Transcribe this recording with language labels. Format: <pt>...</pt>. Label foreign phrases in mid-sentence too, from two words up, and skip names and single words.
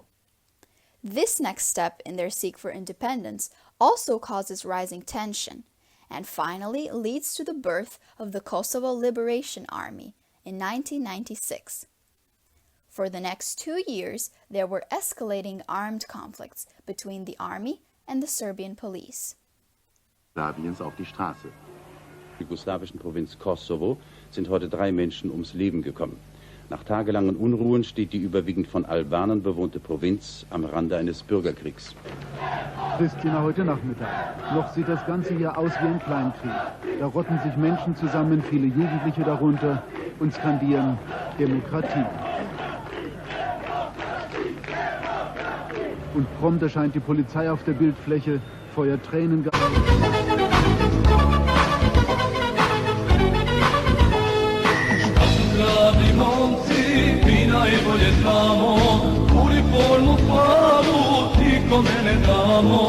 <en>This next step in their seek for independence also causes rising tension, and finally leads to the birth of the Kosovo Liberation Army in 1996. For the next 2 years, there were escalating armed conflicts between the army and the Serbian police.</en> <de>Serbiens auf die Straße. In der jugoslawischen Provinz Kosovo sind heute 3 Menschen ums Leben gekommen. Nach tagelangen Unruhen steht die überwiegend von Albanern bewohnte Provinz am Rande eines Bürgerkriegs. Pristina heute Nachmittag. Noch sieht das Ganze hier aus wie ein Kleinkrieg. Da rotten sich Menschen zusammen, viele Jugendliche darunter, und skandieren Demokratie. Und prompt erscheint die Polizei auf der Bildfläche, feuert Tränengas.</de> <sr>Dragi momci, mi najbolje znamo, uniformu plavu, nikome ne damo.</sr>